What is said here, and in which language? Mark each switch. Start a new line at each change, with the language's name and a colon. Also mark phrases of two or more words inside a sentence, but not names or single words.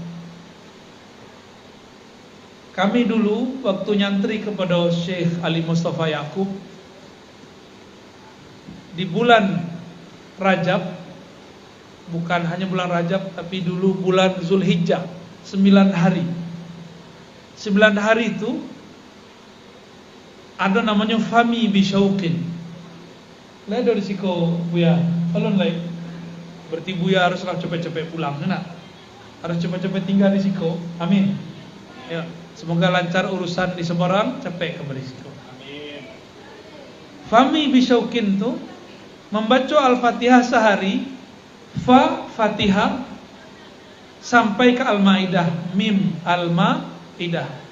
Indonesian: Kami dulu waktu nyantri kepada Syekh Ali Mustafa Yaqub di bulan Rajab. Bukan hanya bulan Rajab, tapi dulu bulan Zulhijjah, 9 hari. 9 hari itu ada namanya Fami Bisyauqin.
Minangkabau: Lai dari siko buya, alon lai.
Indonesian: Berarti buya haruslah cepet-cepet pulang, nak. Harus cepet-cepet tinggal di siko. Amin. Ya, semoga lancar urusan di Semarang, capek ke Berisiko. Fami bisyaukin tuh membaca Al-Fatihah sehari, Fatihah sampai ke Al-Maidah, mim Al-Maidah.